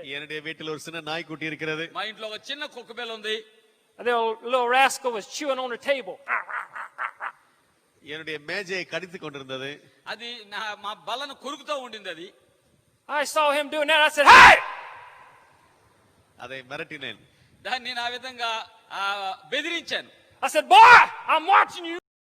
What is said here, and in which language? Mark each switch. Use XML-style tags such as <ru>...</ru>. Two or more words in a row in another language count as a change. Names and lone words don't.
<ta>என்னுடைய வீட்டில் ஒரு சின்ன நாய்க்குட்டி இருக்கிறது.</ta> <te>మా ఇంట్లో ఒక చిన్న కుక్క పిల్ల ఉంది.</te> <en>A little rascal was chewing on the table.</en> <ta>என்னுடைய மேஜையை கடித்துக் கொண்டிருந்தது.</ta> <te>అది మా బల్లను కొరుకుతూ ఉండింది. అది</te> <en>I saw him doing that. I said, "Hey!"</en> <ta>அதை மிரட்டினேன்.</ta> <te>దాన్ని నేను ఆ విధంగా బెదిరించాను.</te> <en>I said, "Boy, I'm watching you."</en>